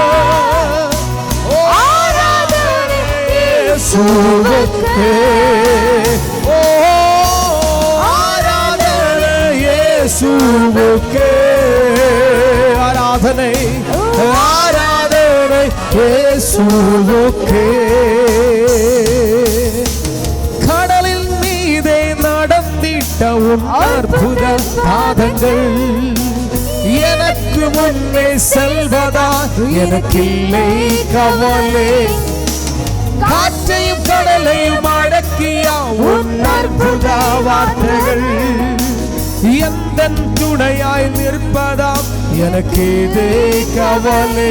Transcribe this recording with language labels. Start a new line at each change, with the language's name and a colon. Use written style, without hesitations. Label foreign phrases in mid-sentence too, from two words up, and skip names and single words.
Malayalam: യേശുവേ, ഓ ആരാധന യേശുവേ, ആരാധന ആരാധന യേശുവേ. കടലിൽ മീതെ നടന്നിട്ട അത്ഭുത പാദങ്ങൾ
Tamil: எனக்கு முன்னே செல்வதா எனக்கில்லை கவலை. காற்றையும் கடலையும் அடக்கிய உன் அற்புத வார்த்தைகள் எந்தன் துணையாய் நிற்பதாம் எனக்கேதே கவலை.